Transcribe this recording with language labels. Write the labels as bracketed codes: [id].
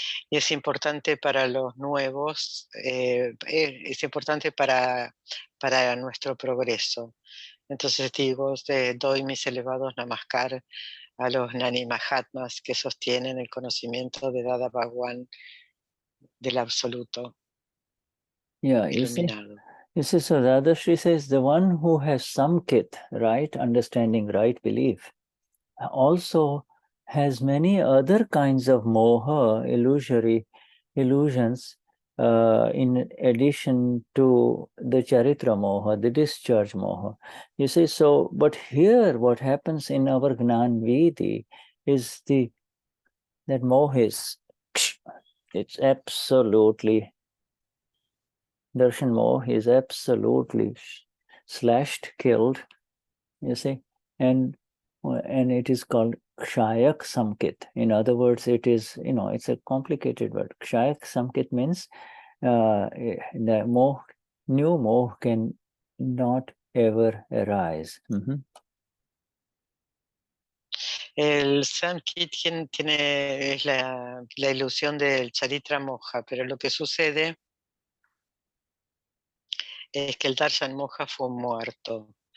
[es] Y es importante para los nuevos, es importante para nuestro progreso. Entonces digo, doy mis elevados namaskar a los Gnani Mahatmas que sostienen el conocimiento de Dada Bhagwan del absoluto iluminado. [en] You see, so Dadashri says, the one who has Samkit, right understanding, right belief, also has many other kinds of moha, illusions, in addition to the Charitra Moha, the discharge Moha. You see, so, but here what happens in our Gnan Vidi is that Moha is, it's absolutely, Darshan Moha is absolutely slashed, killed, you see, and it is called Kshayak Samkit. In other words, it is, it's a complicated word. Kshayak Samkit means the moh, new moh can not ever arise. [es] El Samk es la ilusión del Charitra Moha, pero lo que sucede es que el Darshan Moha fue muerto.